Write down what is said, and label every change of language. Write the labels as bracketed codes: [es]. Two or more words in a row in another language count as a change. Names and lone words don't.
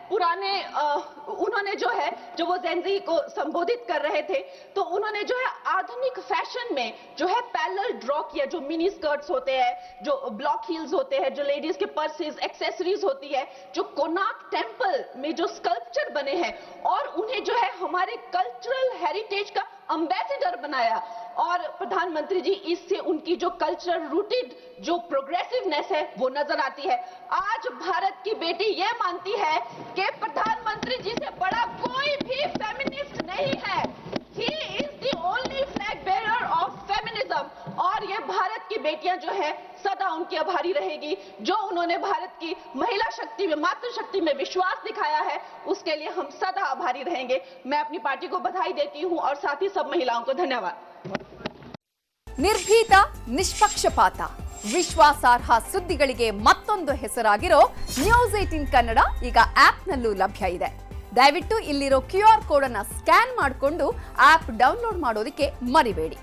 [hi] जो वो जेनजी को संबोधित कर रहे थे तो उन्होंने जो है आधुनिक फैशन में जो है [en] parallel draw [hi] किया, जो [en] mini skirts [hi] होते हैं, जो [en] block heels [hi] होते हैं, जो लेडीज के [en] purses, accessories [hi] होती है, जो कोणार्क टेम्पल में जो स्कल्पचर बने हैं, और उन्हें जो है हमारे [en] cultural heritage [hi] का एम्बेसडर बनाया। और प्रधानमंत्री जी, इससे उनकी जो [en] cultural rooted [hi] जो प्रोग्रेसिवनेस है वो नजर आती है। आज भारत की बेटी ये मानती है कि प्रधानमंत्री जी से बड़ा कोई भी फेमिनिस्ट नहीं है। [en] He is the only flag bearer of feminism। [hi] और ये भारत की बेटियां जो है सदा उनकी आभारी रहेगी, जो उन्होंने भारत की महिला शक्ति में, मातृशक्ति में विश्वास दिखाया है, उसके लिए हम सदा आभारी रहेंगे। मैं अपनी पार्टी को बधाई देती हूं और साथ ही सब महिलाओं को धन्यवाद। [kn] ನಿರ್ಭೀತ, ನಿಷ್ಪಕ್ಷಪಾತ, ವಿಶ್ವಾಸಾರ್ಹ ಸುದ್ದಿಗಳಿಗೆ ಮತ್ತೊಂದು ಹೆಸರಾಗಿರೋ ನ್ಯೂಸ್ 18 ಕನ್ನಡ ಈಗ ಆಪ್ನಲ್ಲೂ ಲಭ್ಯ ಇದೆ. ದಯವಿಟ್ಟು ಇಲ್ಲಿರೋ [en] QR code [kn] ಅನ್ನು ಸ್ಕ್ಯಾನ್ ಮಾಡಿಕೊಂಡು [en] app download [kn] ಮಾಡೋದಕ್ಕೆ ಮರಿಬೇಡಿ.